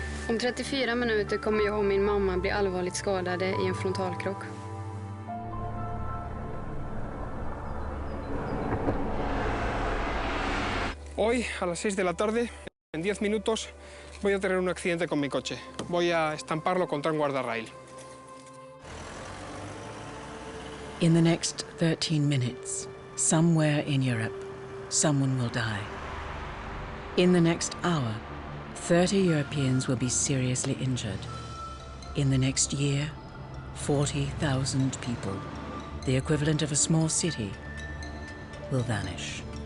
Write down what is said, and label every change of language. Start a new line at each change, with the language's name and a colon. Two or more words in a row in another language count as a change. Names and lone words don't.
Swedish: Om 34 minuter kommer jag och min mamma bli allvarligt skadade i en frontalkrock.
Spanish: Hoy, a las 6 de la tarde, en 10 minutos, voy a tener un accidente con mi coche. Voy a estamparlo contra un guardarrail.
English: In the next 13 minutes, somewhere in Europe, someone will die. In the next hour, 30 Europeans will be seriously injured. In the next year, 40,000 people, the equivalent of a small city, will vanish.